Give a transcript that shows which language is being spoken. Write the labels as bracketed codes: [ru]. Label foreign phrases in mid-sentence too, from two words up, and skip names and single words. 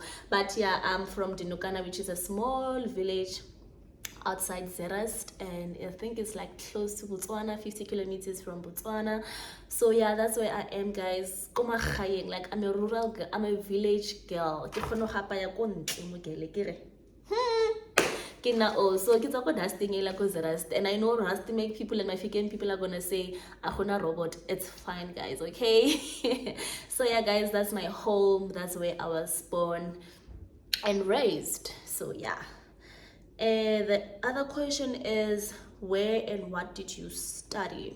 [en] But yeah, I'm from Dinokana, which is a small village outside Zerast, and I think it's like close to Botswana, 50 kilometers from Botswana. So yeah, that's where I am, guys. Like, I'm a rural girl, I'm a village girl. So [tn] ke tswa dusting e la ko Rust, [en] and I know Rust make people, and my Fican people are gonna say a robot. It's fine, guys, okay? So yeah, guys, that's my home. That's where I was born and raised. So yeah. And the other question is, where and what did you study?